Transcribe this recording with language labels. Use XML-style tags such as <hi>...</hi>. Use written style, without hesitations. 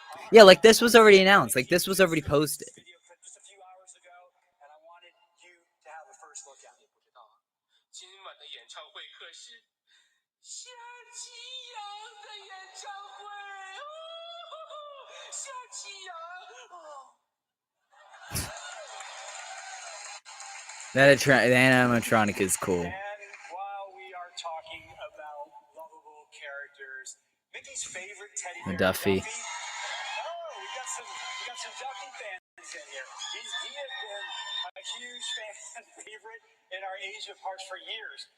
<en>Yeah, like this was already announced. Like this was already posted. Just a few hours ago, and I wanted you to have a first look at it.</en> <zh>今晚的演唱会可是夏奇阳的演唱会哦，夏奇阳哦。</zh> <en>The animatronic is cool. And while we are talking about lovable characters, Mickey's favorite teddy bear, Duffy. Oh, we got some Duffy fans in here. He has been a huge fan favorite in our Asia parks for years.</en>